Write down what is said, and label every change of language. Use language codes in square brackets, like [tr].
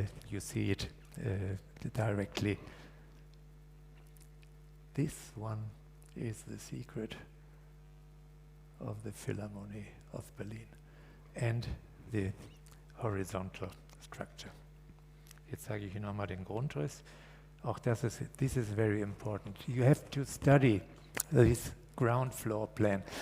[en] You see it directly. This one is the secret of the Philharmonie of Berlin and the horizontal structure. [de] Jetzt sage ich Ihnen nochmal den Grundriss. [en] Auch this is very important. You have to study this ground floor plan.